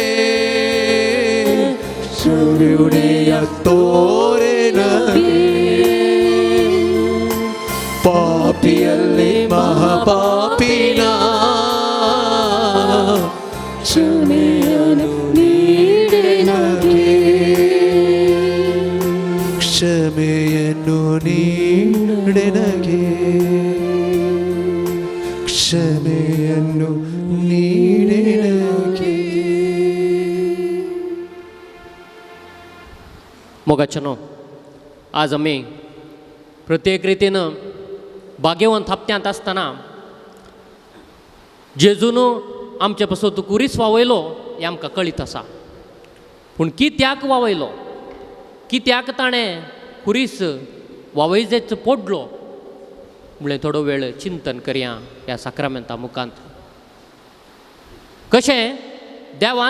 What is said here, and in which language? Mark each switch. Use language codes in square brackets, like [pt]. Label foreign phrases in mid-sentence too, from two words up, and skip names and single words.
[kn] ಕರುಣೆಯ ತೋರೆ ನನಗೆ ಪಾಪಿಯಲ್ಲಿ ಮಹಾಪಾಪಿನ ಕ್ಷಮೆಯನ್ನು ನೀಡೆ ನನಗೆ ಕ್ಷಮೆಯನ್ನು ನೀಡೆ ನನಗೆ ಕ್ಷಮೆಯನ್ನು ನೀಡೆ ನನಗೆ [kok] मोगाचनो आज आमी प्रत्येक रितीनं बागेवंत हप्त्यांत आसतना जेजून आमचे पासून कुरीस वावयलो हें आमकां कळीत आसा पूण कित्याक वावयलो कित्याक ताणें कुरीस वावयजेच पडलो म्हळ्यार थोडो वेळ चिंतन करया ह्या साक्रामेंता मुखांत कशें देवान